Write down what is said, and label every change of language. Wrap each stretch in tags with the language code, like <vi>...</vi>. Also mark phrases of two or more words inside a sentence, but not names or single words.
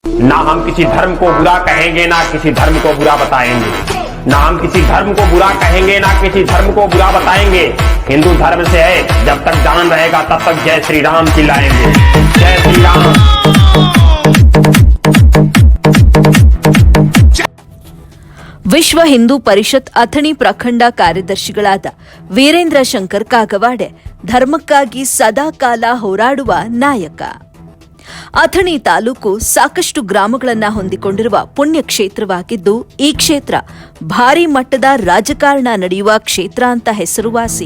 <hi>ना हम किसी धर्म को बुरा कहेंगे ना किसी धर्म को बुरा बताएंगे, ना हम किसी धर्म को बुरा कहेंगे ना किसी धर्म को बुरा बताएंगे। हिंदू धर्म से है, जब तक जान रहेगा तब तक जय श्री राम चिल्लाएंगे। जय श्री राम।</hi> <kn>ವಿಶ್ವ ಹಿಂದೂ ಪರಿಷತ್ ಅಥಣಿ ಪ್ರಖಂಡ ಕಾರ್ಯದರ್ಶಿಗಳಾದ ವೀರೇಂದ್ರ ಶಂಕರ್ ಕಾಗವಾಡೆ ಧರ್ಮಕ್ಕಾಗಿ ಸದಾಕಾಲ ಹೋರಾಡುವ ನಾಯಕ. ಅಥಣಿ ತಾಲೂಕು ಸಾಕಷ್ಟು ಗ್ರಾಮಗಳನ್ನು ಹೊಂದಿಕೊಂಡಿರುವ ಪುಣ್ಯ ಕ್ಷೇತ್ರವಾಗಿದ್ದು, ಈ ಕ್ಷೇತ್ರ ಭಾರಿ ಮಟ್ಟದ ರಾಜಕಾರಣ ನಡೆಯುವ ಕ್ಷೇತ್ರ ಅಂತ ಹೆಸರುವಾಸಿ.</kn>